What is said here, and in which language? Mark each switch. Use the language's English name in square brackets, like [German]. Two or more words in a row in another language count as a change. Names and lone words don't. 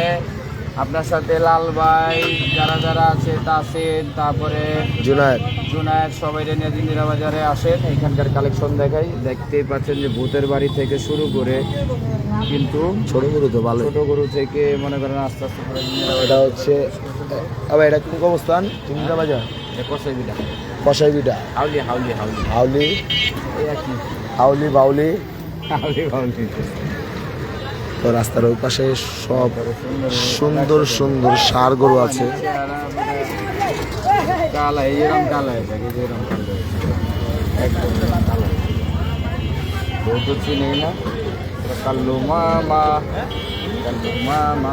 [Bangla] আপনার সাথে লাল ভাই, যারা যারা আছে তাসিন, তারপরে জুনায়েদ সবাই নিয়ে জিঞ্জিরা বাজারে আসেন। এখানকার কালেকশন দেখাই। দেখতেই পাচ্ছেন যে ভূতের বাড়ি থেকে শুরু করে কিন্তু ছোট গরু তো ভালো। ছোট গরু থেকে মনে করেন আস্তে আস্তে করে এটা হচ্ছে আবার এটা কোন অবস্থান? জিঞ্জিরা বাজার কষাই বিটা কষাই বিটা হাউলি হাউলি হাউলি হাউলি এই আর কি হাউলি বাউলি হাউলি হাউলি। তো রাস্তার ওই পাশে সব সুন্দর সুন্দর ষাঁড় গরু আছে। কালা এরকম কালা হয়ে থাকে, যেরকম কালো একদম কালো বউ তো চিনেই না। কাল্লু মামা, কাল্লু মামা।